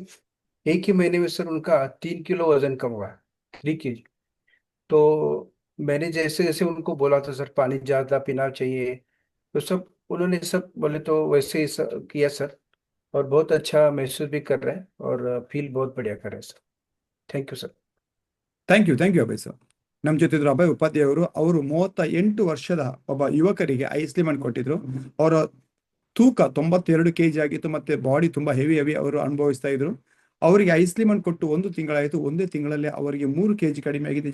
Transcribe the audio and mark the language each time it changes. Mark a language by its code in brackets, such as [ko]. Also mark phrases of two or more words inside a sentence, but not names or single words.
[hi] 1 ही महीने में सर उनका 3 किलो वजन कम हुआ, 3 kg। तो मैंने जैसे जैसे उनको बोला था सर पानी ज़्यादा पीना चाहिए, तो सब उन्होंने सब बोले, तो वैसे ही किया सर। और बहुत अच्छा महसूस भी कर रहे हैं और फील बहुत बढ़िया कर रहे हैं सर। [en] Thank you sir. Thank you Abhay sir. [kn] ನಮ್ಮ ಜೊತೆ ಇದ್ರು ಅಭಯ್ ಉಪಾಧ್ಯಾಯ ಅವರು 38 ವರ್ಷದ ಒಬ್ಬ ಯುವಕರಿಗೆ ಐಸ್ಲಿಮ್ ಅನ್ನು ಕೊಟ್ಟಿದ್ರು. ಅವರ ತೂಕ 92 kg ಆಗಿತ್ತು, ಮತ್ತೆ ಬಾಡಿ ತುಂಬಾ ಹೆವಿ ಅವರು ಅನುಭವಿಸ್ತಾ ಇದ್ರು. ಅವರಿಗೆ ಐಸ್ಲಿಮ್ ಅನ್ನು ಕೊಟ್ಟು 1 ತಿಂಗಳಾಯಿತು. 1 ತಿಂಗಳಲ್ಲಿ ಅವರಿಗೆ 3 kg ಕಡಿಮೆ ಆಗಿದೆ.